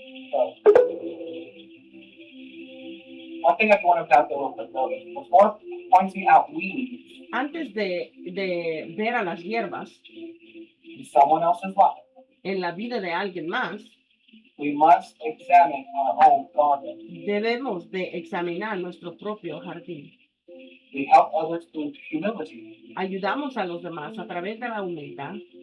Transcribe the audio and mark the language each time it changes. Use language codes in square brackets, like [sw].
[en] So, one thing I want to point out a little bit though is before pointing out weeds [es] Antes de ver a las hierbas [en] in someone else's life, [es] en la vida de alguien más, [en] we must examine our own garden. [es] debemos de examinar nuestro propio jardín. [en] We help others through humility, [es] Ayudamos a los demás a través de la humildad,